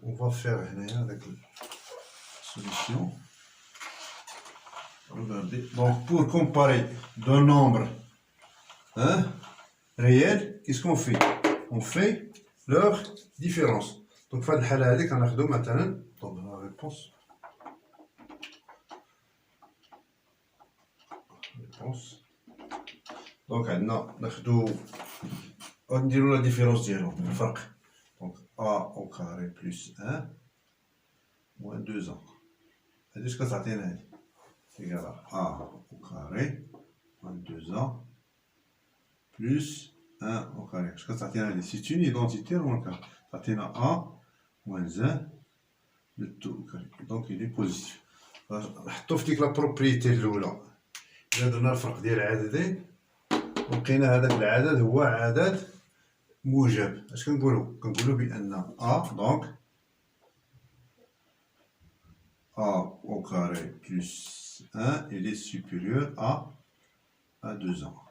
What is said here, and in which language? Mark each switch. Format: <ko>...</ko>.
<fr>On va faire avec la solution. Regardez. Donc, pour comparer deux nombres réels, qu'est-ce qu'on fait? On fait leur différence.</fr> <ar>Donc, في هذه الحالة هذه كناخذوا مثلا,</ar> <fr>donc la réponse.</fr> <ar>Donc, عندنا ناخذوا نديروا</ar> <fr>la différence</fr> <ar>ديالهم, الفرق.</ar> <fr>Donc, A au carré plus 1 moins 2A.</fr> <ar>هذه اش كتعطينا هذه؟</ar> <fr>égal à A au carré moins 2A plus 1 au carré. C'est une identité remarquable.</fr> <ar>تعطينا</ar> <fr>A moins 1 le tout au carré. Donc il est positif.</fr> <ar>نحطو في ديك لا بروبريتي الاولى. الا درنا الفرق ديال العددين ولقينا هذاك العدد هو عدد موجب, اش كنقولوا؟ كنقولوا بان A</ar> <fr>donc A au carré plus 1, il est supérieur à 2A.</fr>